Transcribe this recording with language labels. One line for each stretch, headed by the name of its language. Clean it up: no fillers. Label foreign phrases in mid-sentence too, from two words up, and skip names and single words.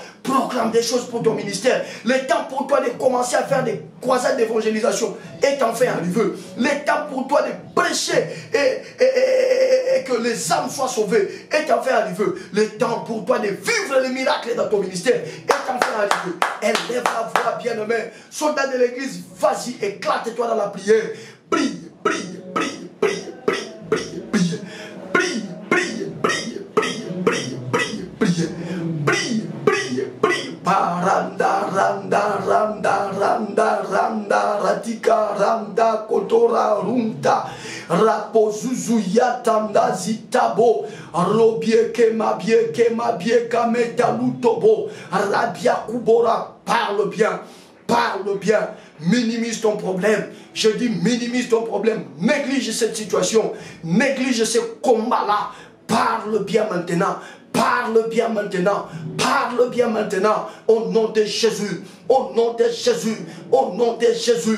French: Proclame des choses pour ton ministère. Le temps pour toi de commencer à faire des croisades d'évangélisation est enfin arrivé. Le temps pour toi de prêcher et que les âmes soient sauvées est enfin arrivé. Le temps pour toi de vivre les miracles dans ton ministère est enfin arrivé. Élève la voix, bien-aimé. Soldat de l'église, vas-y, éclate-toi dans la prière. Prie, prie, prie, prie, prie, prie, prie. Prie, prie, prie, prie, prie, prie, prie. Prie, prie, prie. Paranda, randa, randa, randa, randa, ratika, randa, kotora, runta, rapozuzu, yatanda, zitabo, robie, kemabie, kameta, lutobo, rabia, kubora. Parle bien, parle bien. Minimise ton problème. Je dis minimise ton problème. Néglige cette situation. Néglige ce combat-là. Parle bien maintenant. Parle bien maintenant. Parle bien maintenant. Au nom de Jésus. Au nom de Jésus. Au nom de Jésus.